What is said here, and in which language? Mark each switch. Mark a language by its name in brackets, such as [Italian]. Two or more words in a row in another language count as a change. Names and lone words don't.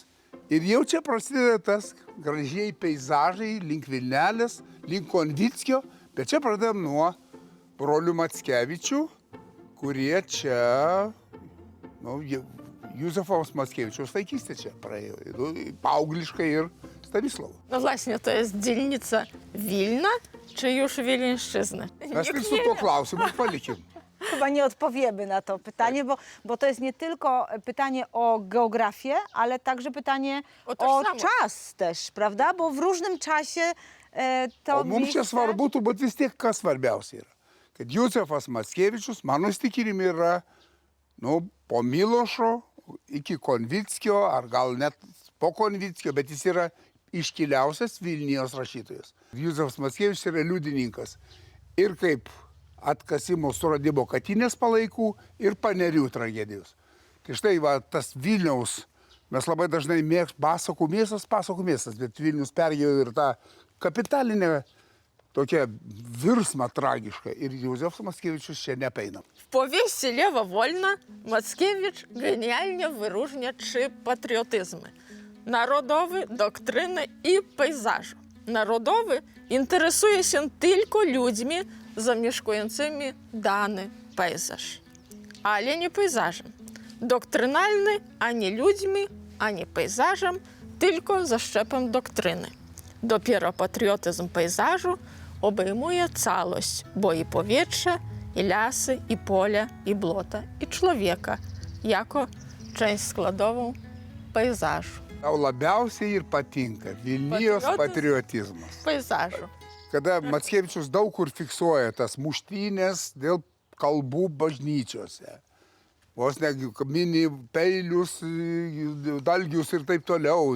[Lithuanian] Ir jau čia prasideda tas gražiai peizažai link Vilnelės, link Konvickio. Bet čia pradėjom nuo brolių Mackevičių, kurie čia, Józefos Mackevičiaus vaikystė čia praėjo. Paaugliškai ir Stanisław. [Polish] No właśnie, to jest dzielnica Wilna, czy już Wileńszczyzny? [Lithuanian] Mes tik su tuo klausimu palikim. [Polish] Chyba nie odpowiemy na to pytanie, bo to jest nie tylko pytanie o geografię, ale także pytanie O o tożsamość. czas też, prawda? Bo w różnym czasie to [Lithuanian] O mums čia svarbu, turbūt vis tiek kas svarbiausia yra. Kad Józefas Mackevičius, mano įstikinimu, yra po Milošo iki Konvickio, ar gal net po Konvickio, bet jis yra iškiliausias Vilnijos rašytojas. Józefas Mackevičius yra liudininkas ir kaip atkasimo suradimo Katinės palaikų ir Panerių tragedijos. Tai štai va, tas Vilniaus, mes labai dažnai pasakų miestas, bet Vilnius perėjo ir tą kapitalinę tokią virsmą tragišką. Ir Józefas Mackevičius čia nepeina. [Polish] W powieści Lewa Wolna Mackiewicz genialnie wyróżnia 3 patriotyzmy. Narodowy, doktryny i pejzażu. Narodowy interesuje się tylko ludźmi zamieszkującymi dany pejzaż, ale nie pejzażem. Doktrynalny ani ludźmi, ani pejzażem, tylko zaszczepem doktryny. Dopiero patriotyzm pejzażu obejmuje całość, bo i powietrze, i lasy, i poля, i błota, i człowieka, jako część składową pejzażu. [Lithuanian] Tau labiausiai ir patinka Vilnijos patriotizmas. [Polish] Pejzażu. [Lithuanian] Kada Mackevičius daug kur fiksuoja tas muštynės dėl kalbų bažnyčiose. Vos ne mini peilius, dalgius ir taip toliau.